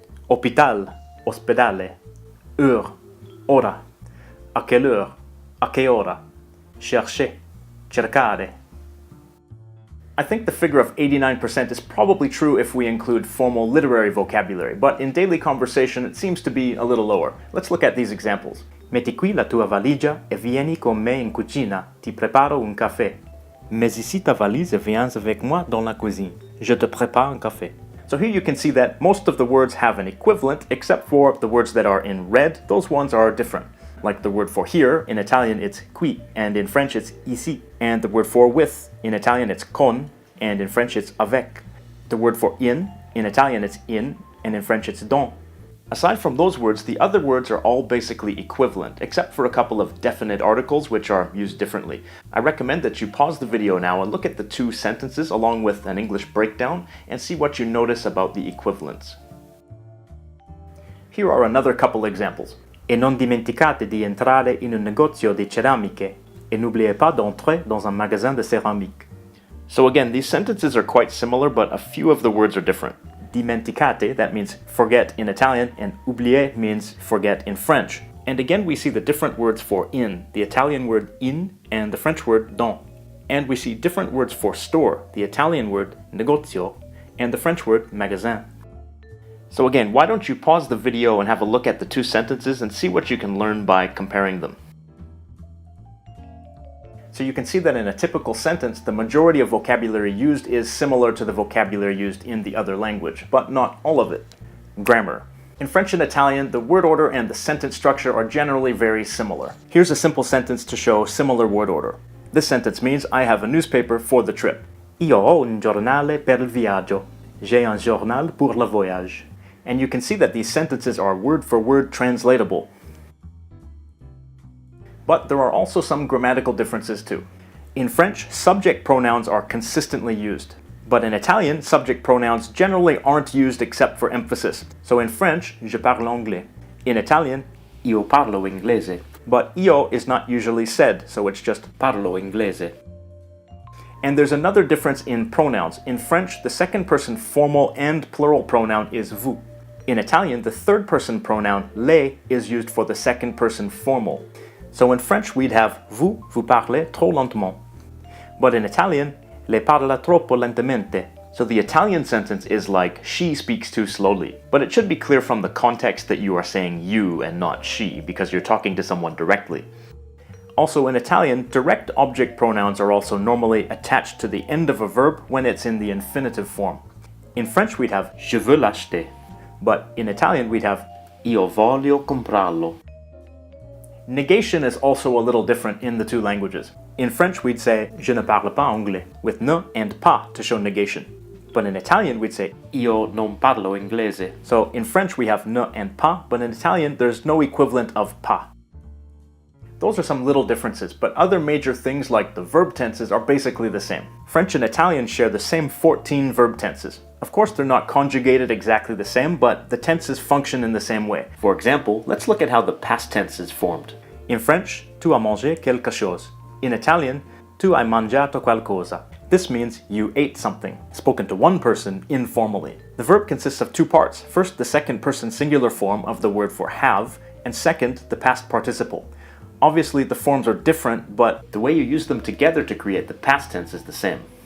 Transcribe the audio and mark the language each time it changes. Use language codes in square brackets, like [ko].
[fr] Hôpital, ospedale, heure, ora. A quelle heure? [it] A che ora? [fr] Chercher, cercare. [en] I think the figure of 89% is probably true if we include formal literary vocabulary, but in daily conversation it seems to be a little lower. Let's look at these examples. [it] Metti qui la tua valigia e vieni con me in cucina. Ti preparo un café. [fr] Mets ici ta valise et viens avec moi dans la cuisine. Je te prépare un café. [en] So here you can see that most of the words have an equivalent, except for the words that are in red. Those ones are different. Like the word for here, in Italian it's qui, and in French it's ici. And the word for with, in Italian it's con, and in French it's avec. The word for in Italian it's in, and in French it's dans. Aside from those words, the other words are all basically equivalent, except for a couple of definite articles which are used differently. I recommend that you pause the video now and look at the two sentences along with an English breakdown and see what you notice about the equivalents. Here are another couple examples. [it] E non dimenticate di entrare in un negozio di ceramiche, [fr] et n'oubliez pas d'entrer dans un magasin de céramique. [en] So again, these sentences are quite similar, but a few of the words are different. Dimenticate, that means forget in Italian, and oublier means forget in French. And again, we see the different words for in, the Italian word in and the French word dans. And we see different words for store, the Italian word negozio and the French word magasin. So again, why don't you pause the video and have a look at the two sentences and see what you can learn by comparing them. So you can see that in a typical sentence, the majority of vocabulary used is similar to the vocabulary used in the other language, but not all of it. Grammar. In French and Italian, the word order and the sentence structure are generally very similar. Here's a simple sentence to show similar word order. This sentence means I have a newspaper for the trip. [it] Io ho un giornale per il viaggio. [fr] J'ai un journal pour le voyage. [en] And you can see that these sentences are word for word translatable. But there are also some grammatical differences too. In French, subject pronouns are consistently used. But in Italian, subject pronouns generally aren't used except for emphasis. So in French, [fr] je parle anglais. [en] In Italian, [it] io parlo inglese. [en] But io is not usually said, so it's just [it] parlo inglese. [en] And there's another difference in pronouns. In French, the second person formal and plural pronoun is vous. In Italian, the third person pronoun lei is used for the second person formal. So in French, we'd have [fr] vous parlez trop lentement. [en] But in Italian, [it] lei parla troppo lentamente. [en] So the Italian sentence is like, she speaks too slowly. But it should be clear from the context that you are saying you and not she, because you're talking to someone directly. Also in Italian, direct object pronouns are also normally attached to the end of a verb when it's in the infinitive form. In French, we'd have [fr] je veux l'acheter. [en] But in Italian, we'd have [it] io voglio comprarlo. [en] Negation is also a little different in the two languages. In French, we'd say [fr] je ne parle pas anglais, [en] with ne and pas to show negation. But in Italian, we'd say [it] io non parlo inglese. [en] So in French, we have ne and pas, but in Italian, there's no equivalent of pas. Those are some little differences, but other major things like the verb tenses are basically the same. French and Italian share the same 14 verb tenses. Of course, they're not conjugated exactly the same, but the tenses function in the same way. For example, let's look at how the past tense is formed. In French, [fr] tu as mangé quelque chose. [en] In Italian, [it] tu hai mangiato qualcosa. [en] This means you ate something, spoken to one person informally. The verb consists of two parts. First, the second person singular form of the word for have, and second, the past participle. Obviously, the forms are different, but the way you use them together to create the past tense is the same.